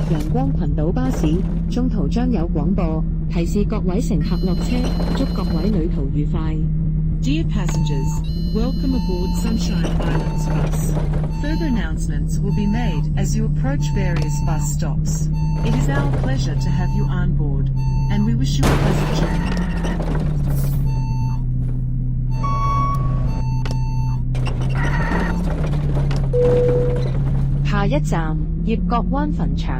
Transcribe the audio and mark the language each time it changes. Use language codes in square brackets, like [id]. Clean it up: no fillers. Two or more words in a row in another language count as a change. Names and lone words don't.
[yue] 陽光群島巴士，中途將有廣播提示各位乘客落車，祝各位旅途愉快。 [en] Dear passengers, welcome aboard Sunshine Islands bus. Further announcements will be made as you approach various bus stops. It is our pleasure to have you on board, and we wish you a pleasant journey. [yue] 下一站，葉角灣墳場。